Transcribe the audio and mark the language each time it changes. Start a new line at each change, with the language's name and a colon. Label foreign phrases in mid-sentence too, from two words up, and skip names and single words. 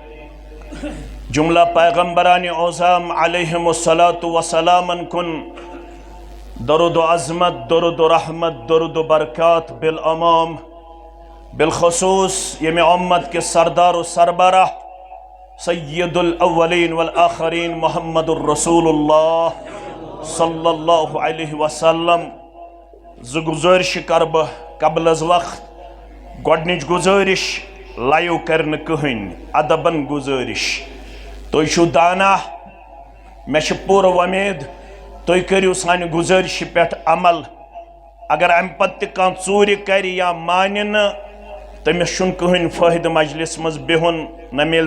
Kashmiri: جملہ پیغمبران اعظم
Arabic: علیہم الصلاۃ والسلام
Kashmiri: کن درود و عظمت درود و رحمت درود و برکات بالامام بالخصوص یم امت کے سردار و سربراہ
Arabic: سید الاولین والآخرین
Kashmiri: محمد الرسول اللہ
Arabic: صلی اللہ علیہ وسلم
Kashmiri: گزارش کرب قبل از وقت گۄڈنِچ گزارش لایو کرن کہین ادبن گزارش تُہۍ چھُو دانا مے چھ پور ومید تُہۍ کٔرِو سانہِ گزارش پٮ۪ٹھ عمل اگر امہِ پتہٕ تہِ کانٛہہ ژوٗرِ کرِ یا مانہِ نہٕ تٔمِس چھُنہٕ کٕہٕنۍ فٲیدٕ مجلس منٛز بِہُن نہ میلہِ